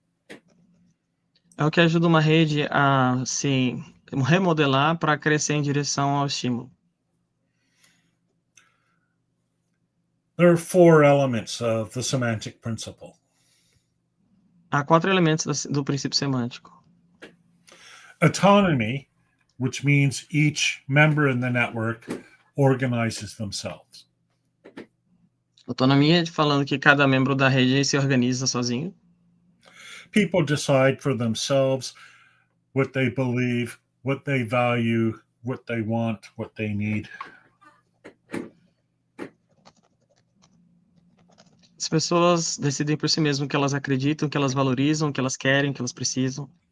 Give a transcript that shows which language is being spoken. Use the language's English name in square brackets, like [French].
[Portuguese] É o que ajuda uma rede a se remodelar para crescer em direção ao estímulo. [English] There are 4 elements of the semantic principle. [Portuguese] Há 4 elementos do princípio semântico. [English] Autonomy, which means each member in the network organizes themselves. [Portuguese] Autonomia, falando que cada membro da rede se organiza sozinho. [English] People decide for themselves what they believe, what they value, what they want, what they need. [Portuguese] As pessoas decidem por si mesmas o que elas acreditam, o que elas valorizam, o que elas querem, o que elas precisam.